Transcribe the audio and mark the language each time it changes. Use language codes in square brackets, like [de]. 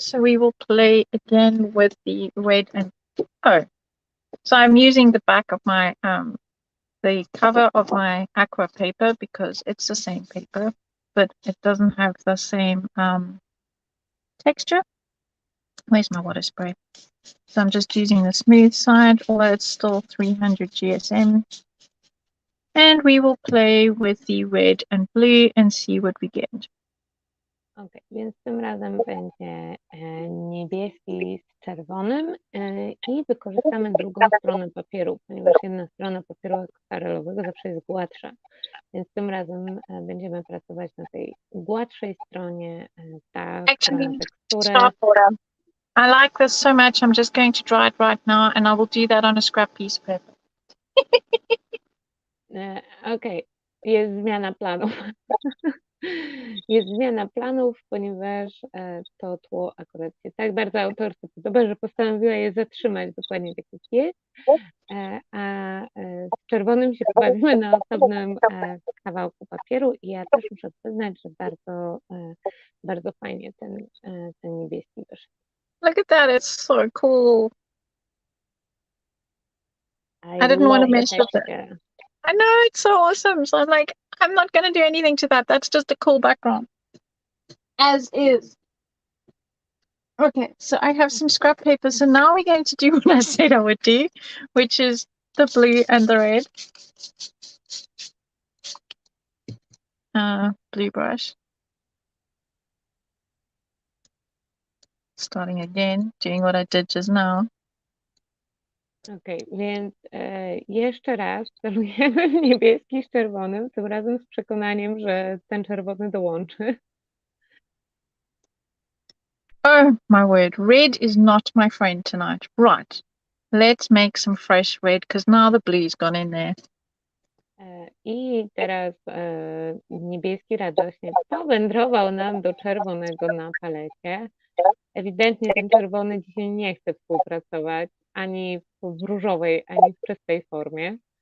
[en] So we will play again with the red and so I'm using the back of my the cover of my aqua paper because it's the same paper, but it doesn't have the same texture. Where's my water spray? So I'm just using the smooth side, although it's still 300 GSM. And we will play with the red and blue and see what we get. [pl] Ok, więc tym razem będzie niebieski z czerwonym i wykorzystamy drugą stronę papieru, ponieważ jedna strona papieru akwarelowego zawsze jest gładsza. Więc tym razem będziemy pracować na tej gładszej stronie, ta, która ma teksturę. [en] I like this so much, I'm just going to dry it right now and I will do that on a scrap piece of paper. [pl] Okej, jest zmiana planów. Jest zmiana planów, ponieważ to tło akurat się tak bardzo autorce podoba, że postanowiła je zatrzymać dokładnie tak jak jest, a z czerwonym się pobawimy na osobnym kawałku papieru i ja też muszę przyznać, że bardzo fajnie ten niebieski wyszedł. [en] Look at that, it's so cool. I didn't want to mess with it. I know, it's so awesome. So I'm like, I'm not going to do anything to that. That's just a cool background. As is. Okay, so I have some scrap paper. So now we're going to do what I said I would do, which is the blue and the red. Blue brush. Starting again, doing what I did just now. [pl] Okej, więc jeszcze raz celujemy w niebieski z czerwonym, tym razem z przekonaniem, że ten czerwony dołączy. [en] Oh my word, red is not my friend tonight. Right, let's make some fresh red because now the blue's gone in there. [pl] I teraz niebieski radośnie powędrował nam do czerwonego na palecie. Ewidentnie ten czerwony dzisiaj nie chce współpracować ani w różowej, ani w czystej formie.